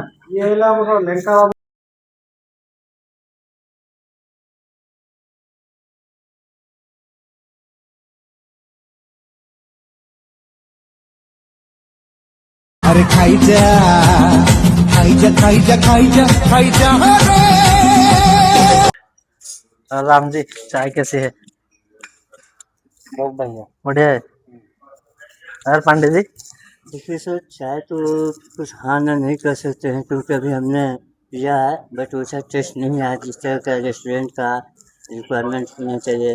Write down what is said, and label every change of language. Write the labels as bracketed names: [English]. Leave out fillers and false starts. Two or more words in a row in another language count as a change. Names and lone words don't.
[Odia] ଇଏ ହେଲା ଆମର ଲେଙ୍କା [Hindi] अरे खाईजा खाईजा खाईजा खाईजा खाईजा और राम जी चाय कैसी है? बहुत बढ़िया। बढ़िया है। और पांडे जी देखिए सर, चाय तो कुछ हाँ ना नहीं कर सकते हैं क्योंकि अभी हमने पिया है, बट वैसा टेस्ट नहीं आया जिस तरह का रेस्टोरेंट का रिक्वायरमेंट होना चाहिए।